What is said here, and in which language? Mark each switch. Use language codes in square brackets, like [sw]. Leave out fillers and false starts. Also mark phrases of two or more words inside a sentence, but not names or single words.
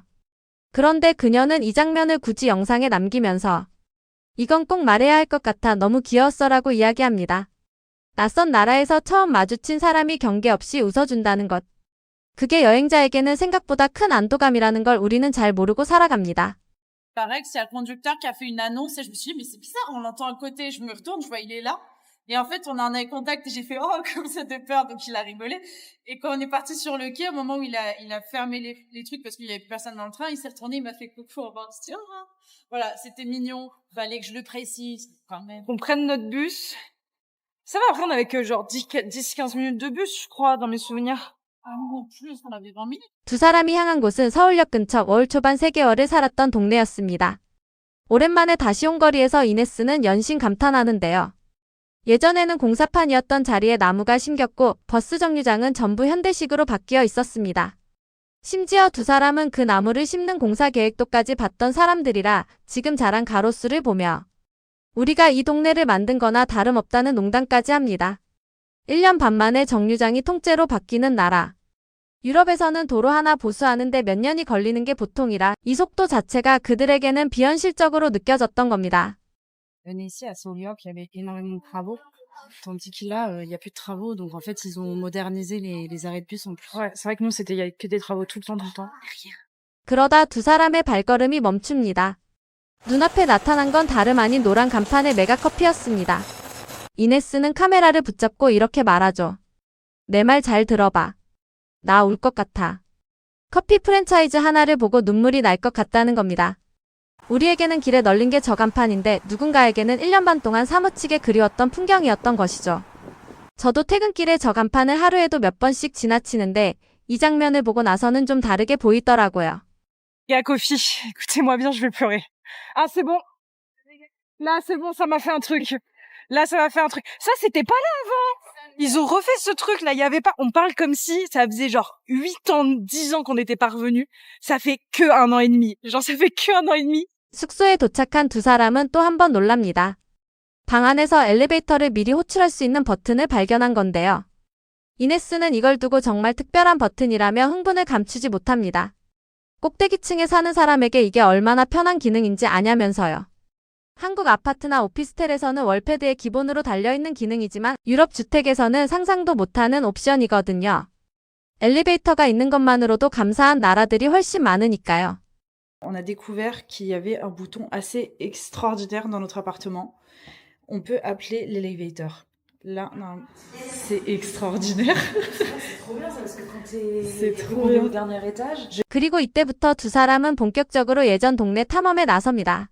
[ko] 그런데 그녀는 이 장면을 굳이 영상에 남기면서 이건 꼭 말해야 할 것 같아 너무 귀여웠어라고 이야기합니다. 낯선 나라에서 처음 마주친 사람이 경계 없이 웃어준다는 것. 그게 여행자에게는 생각보다 큰 안도감이라는 걸 우리는 잘 moru고 살아갑니다. [fr] Pareil, c'est le conducteur qui a fait une annonce et je me suis dit, mais c'est bizarre, on l'entend à côté. Je me retourne, je vois, il est là. Et en fait, on en a eu contact et j'ai fait, oh, comme ça de peur. Donc, il a rigolé. Et quand on est parti sur le quai, au moment où il a fermé les trucs parce qu'il y avait plus personne dans le train, il s'est retourné, il m'a fait coucou. On se dit, oh, voilà, c'était mignon. Fallait que je le précise quand même. On prenne notre bus. Ça va, après on avait que genre 10-15 minutes de bus, je crois, dans mes souvenirs. Ah non, plus, on avait 20 minutes. [ko] 두 사람이 향한 곳은 서울역 근처 월 초반 3개월을 살았던 동네였습니다. 오랜만에 다시 온 거리에서 이네스는 연신 감탄하는데요. 예전에는 공사판이었던 자리에 나무가 심겼고 버스 정류장은 전부 현대식으로 바뀌어 있었습니다. 심지어 두 사람은 그 나무를 심는 공사 계획도까지 봤던 사람들이라 지금 자란 가로수를 보며 우리가 이 동네를 만든 거나 다름없다는 농담까지 합니다. 1년 반 만에 정류장이 통째로 바뀌는 나라. 유럽에서는 도로 하나 보수하는데 몇 년이 걸리는 게 보통이라 이 속도 자체가 그들에게는 비현실적으로 느껴졌던 겁니다. [fr] Venez ici à Saint-Lyoc, il y avait énormément de travaux. Tandis que là, il y a plus de travaux. Donc en fait, ils ont modernisé les arrêts de bus en plus. Ouais, c'est vrai que nous, il y a que des travaux tout le temps. [ko] 그러다 두 사람의 발걸음이 멈춥니다. 눈앞에 나타난 건 다름 아닌 노란 간판의 메가커피였습니다. 이네스는 카메라를 붙잡고 이렇게 말하죠. 내 말 잘 들어봐. 나 울 것 같아. 커피 프랜차이즈 하나를 보고 눈물이 날 것 같다는 겁니다. 우리에게는 길에 널린 게 저 간판인데 누군가에게는 1년 반 동안 사무치게 그리웠던 풍경이었던 것이죠. 저도 퇴근길에 저 간판을 하루에도 몇 번씩 지나치는데 이 장면을 보고 나서는 좀 다르게 보이더라고요. [fr] Et à Kofi, écoutez-moi bien, je vais pleurer. Ah, c'est bon. Là, c'est bon, ça m'a fait un truc. Là, ça m'a fait un truc. Ça, c'était pas là avant. Ils ont refait ce truc là, il y avait pas, on parle comme si ça faisait genre 8 ans, 10 ans qu'on était parvenus. Ça fait que 1 an et demi. Genre, ça fait que 1 an et demi. [ko] 숙소에 도착한 두 사람은 또 한 번 놀랍니다. 방 안에서 엘리베이터를 미리 호출할 수 있는 버튼을 발견한 건데요. 이네스는 이걸 두고 정말 특별한 버튼이라며 흥분을 감추지 못합니다. 꼭대기층에 사는 사람에게 이게 얼마나 편한 기능인지 아냐면서요. 한국 아파트나 오피스텔에서는 월패드에 기본으로 달려있는 기능이지만 유럽 주택에서는 상상도 못하는 옵션이거든요. 엘리베이터가 있는 것만으로도 감사한 나라들이 훨씬 많으니까요. [fr] On a découvert qu'il y avait un bouton assez extraordinaire dans notre appartement. On peut appeler l'elevator. Là, non, c'est extraordinaire. C'est trop bien ça, parce que quand C'est t'es trop bien. au dernier étage, [ko] 그리고 이때부터 두 사람은 본격적으로 예전 동네 탐험에 나섭니다.